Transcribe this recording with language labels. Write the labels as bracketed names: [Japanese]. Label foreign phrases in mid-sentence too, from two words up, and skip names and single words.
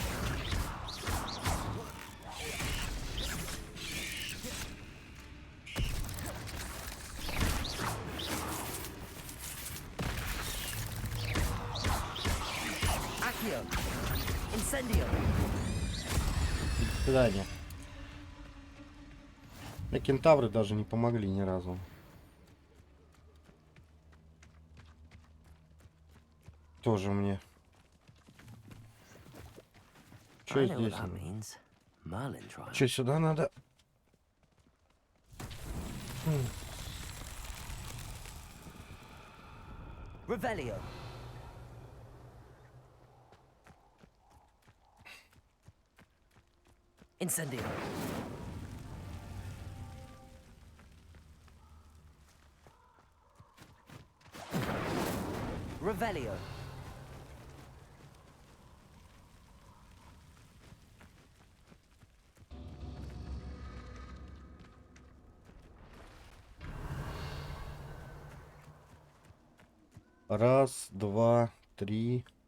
[Russian] Accio. Incendio. До свидания. Да кентавры даже не помогли ни разу. Тоже мне. Что здесь? Что сюда надо? Revelio. Incendio. Revelio. Раз, два, три.